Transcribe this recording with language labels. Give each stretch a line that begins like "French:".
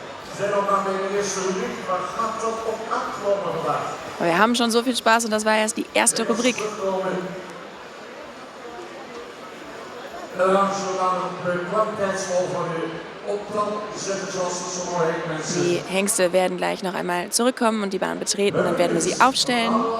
Dutch: We zijn nog maar bij de eerste rubriek, maar gaat dat op aankomen vandaag?
German: Wir haben schon so viel Spaß und das war erst die erste Rubrik.
Dutch: En dan gaan we naar de kwaliteitsvol van de optal zetten, zoals het zo mooi heet, mensen.
German: Die Hengste werden gleich noch einmal zurückkommen und die Bahn betreten. Dann werden wir sie aufstellen.